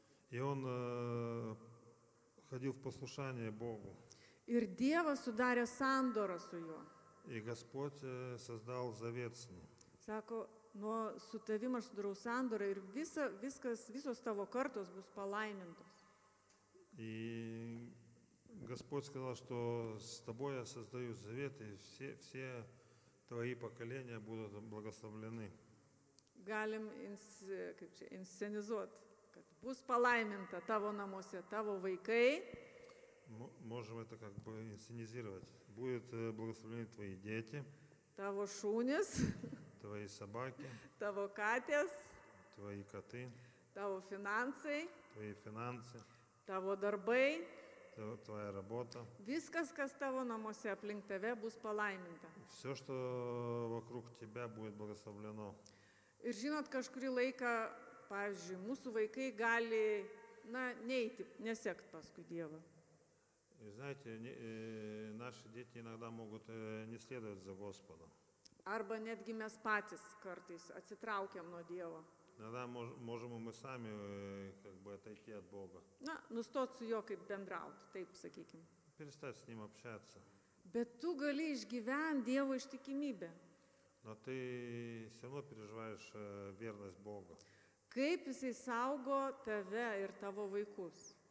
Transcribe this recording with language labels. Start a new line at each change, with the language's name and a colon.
Russian: И он ходил в послушание Богу.
Lithuanian: ir Dievas sudarė sandorą su juo.
Russian: И Господь создал завет с ним.
Lithuanian: Sako, su tavim aš sudarau sandorą ir visos tavo kartos bus palaimintos.
Russian: И Господь сказал, что с тобой я создаю завет, и все твои поколения будут благословлены.
Lithuanian: Galim inscenizuoti, kad bus palaiminta tavo namuose, tavo vaikai,
Russian: Можем это как бы инсценизировать. Будут благословлены твои дети,
Lithuanian: tavo šūnis,
Russian: твои собаки,
Lithuanian: tavo katės,
Russian: твои коты,
Lithuanian: tavo finansai,
Russian: твои финансы,
Lithuanian: tavo darbai.
Russian: твоя работа.
Lithuanian: Viskas, kas tavo namuose aplink tave, bus palaiminta.
Russian: Все, что вокруг тебя, будет благословлено.
Lithuanian: Ir žinot, kažkurį laiką, pavyzdžiui, mūsų vaikai gali, neiti, nesekt paskui Dievą.
Russian: И знаете, наши дети иногда могут не следовать за Господом.
Lithuanian: Arba netgi mes patys kartais atsitraukiam nuo Dievo.
Russian: Иногда можем и мы сами как бы отойти от Бога.
Lithuanian: Nustot su juo kaip bendrauti, taip sakykim.
Russian: Перестать с Ним общаться.
Lithuanian: Bet tu gali išgyventi Dievo ištikimybę.
Russian: Но ты все равно переживаешь верность Бога.
Lithuanian: Kaip Jisai saugo tave ir tavo vaikus.